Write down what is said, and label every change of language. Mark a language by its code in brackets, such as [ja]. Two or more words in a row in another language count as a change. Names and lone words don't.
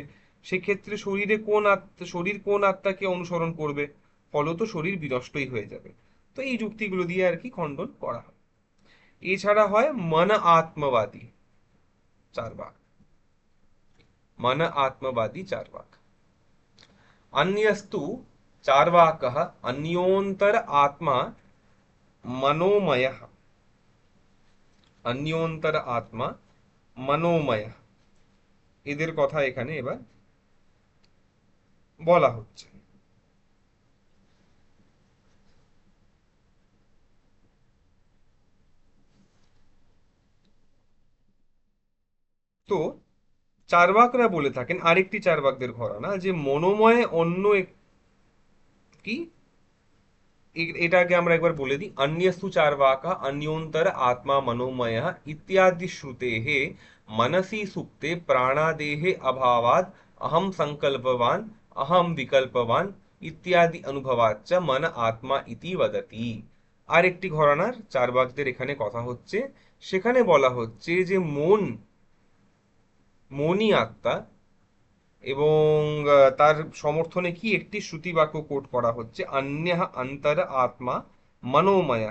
[bn] সেক্ষেত্রে শরীর কোন আত্মাকে অনুসরণ করবে? ফলত শরীর বিনষ্টই হয়ে যাবে। তো এই যুক্তিগুলো দিয়ে আর কি খণ্ডন করা হয়। এছাড়া হয় মন আত্মবাদী চার ভাগ। মন আত্মবাদী চার ভাগ। [sa] अन्यस्तु चार्वाकः अन्योन्तर आत्मा मनोमयः। अन्योन्तर आत्मा मनोमय, [bn] এদের কথা এখানে এবার বলা হচ্ছে। তো চার্বাকরা বলে থাকেন, আরেকটি চার্বাকদের ঘরানা, যে মনোময় অন্য কি, এটা আগে আমরা একবার বলে দিই। [sa] अन्यस्तु चार्वाका अन्योन्तर आत्मा मनोमयः इत्यादि श्रुतेः मनसि सुप्ते प्राणादेहे अभावात् अहम संकल्पवान अहम विकल्पवान इत्यादि अनुभवाच्च मन आत्मा इति वदति। [bn] আরেকটি ঘরানার চার্বাকদের এখানে কথা হচ্ছে। সেখানে বলা হচ্ছে যে মনই আত্মা, এবং তার সমর্থনে কি একটি শ্রুতি বাক্য কোট করা হচ্ছে, [sa] অন্যঃ অন্তর আত্মা মনোময়ঃ।